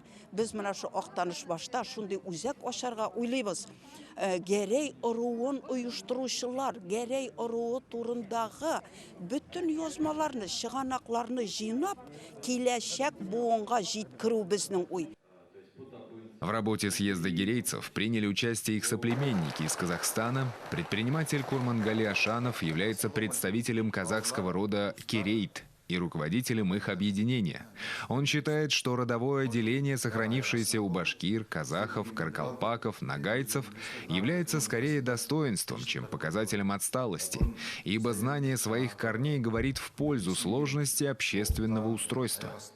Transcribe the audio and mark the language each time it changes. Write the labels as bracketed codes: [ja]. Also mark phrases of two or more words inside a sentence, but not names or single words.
[tt] Без менә шу Актаныш башта шундый үзәк ачарга уйлыйбыз. Герей ыруын оештыручылар, Герей ыруы турындагы бүтән язмаларны, чыганакларны җыйнап, киләчәк буынга җиткерү безнең уй. [ru] В работе съезда гирейцев приняли участие их соплеменники из Казахстана. Предприниматель Курмангали Ашанов является представителем казахского рода Керейт и руководителем их объединения. Он считает, что родовое деление, сохранившееся у башкир, казахов, каракалпаков, нагайцев, является скорее достоинством, чем показателем отсталости, ибо знание своих корней говорит в пользу сложности общественного устройства.